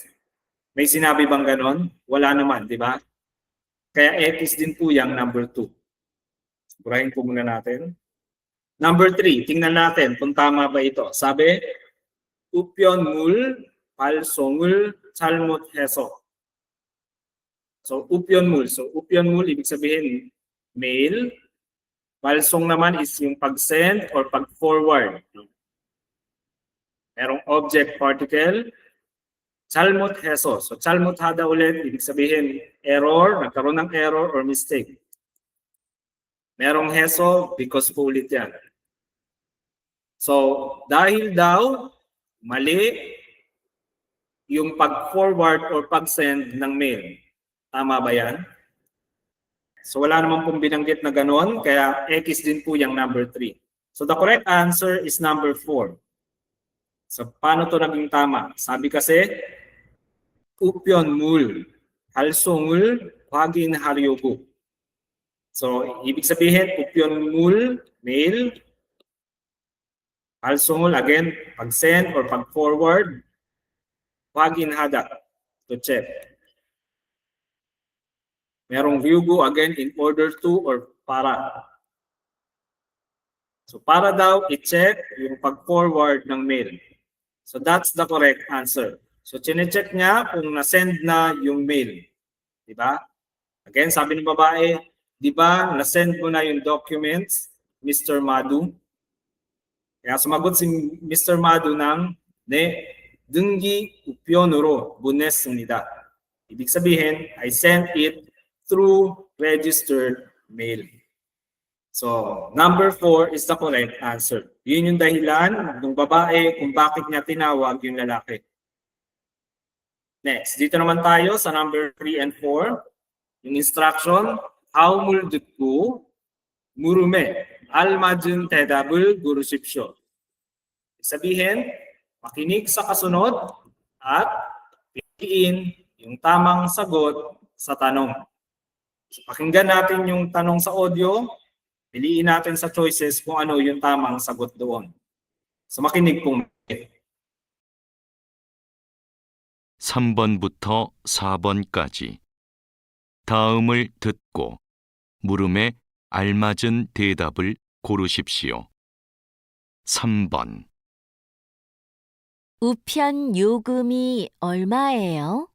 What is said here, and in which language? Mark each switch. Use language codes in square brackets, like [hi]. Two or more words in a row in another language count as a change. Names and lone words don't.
[tl] May sinabi bang ganon? Wala naman, di ba? Kaya X din po yung number 2. Burahin po muna natin. Number 3, tingnan natin kung tama ba ito. Sabi, [ko] 우편물 발송을 잘못해서. [tl] So 우편물. So 우편물 ibig sabihin mail. Balsong naman is yung pag-send or pag-forward. Merong object particle, 잘못해서. So 잘못하다 ulit, ibig sabihin error, nagkaroon ng [en] error or mistake. [tl] Merong heso, because po ulit yan. So dahil daw mali yung pag-forward or pag-send ng mail. Tama ba yan? So wala naman pong binanggit na gano'n, kaya X din po yung number 3. [en] So the correct answer is number 4. [tl] So paano to naging tama? Sabi kasi, [ko] 우편물 발송을 확인하려고. [tl] So ibig sabihin, upyonmul, male, halsongul, again, pag-send or pag-forward, [ko] 확인하다, [en] to check. [tl] Merong ryugu, again, [en] in order to [tl] or para. So para daw i-check yung pag-forward ng mail. [en] So that's the correct answer. [tl] So chine-check niya kung na-send na yung mail. Di ba? Again, sabi ng babae, di ba na-send mo na yung documents, Mr. Madu? Kaya sumagot si Mr. [ko] Madu ng ne 등기 우편으로 보냈습니다. [tl] Ibig sabihin, [en] I sent it through registered mail. So, number 4 is the correct answer. [tl] Yun yung dahilan ng babae kung bakit niya tinawag yung lalaki. Next, dito naman tayo sa [en] number 3 and 4. [tl] Yung instruction, [ko] 다음을 듣고 물음에 알맞은 대답을 고르십시오. [tl] Sabihin, makinig sa kasunod at piliin yung tamang sagot sa tanong. So, pakinggan natin yung tanong sa audio. Piliin natin sa choices kung ano yung tamang sagot doon. So makinig pong [ko] 3번부터 4번까지 다음을 듣고 물음에 알맞은 대답을 고르십시오. 3번. 우편 요금이 얼마예요?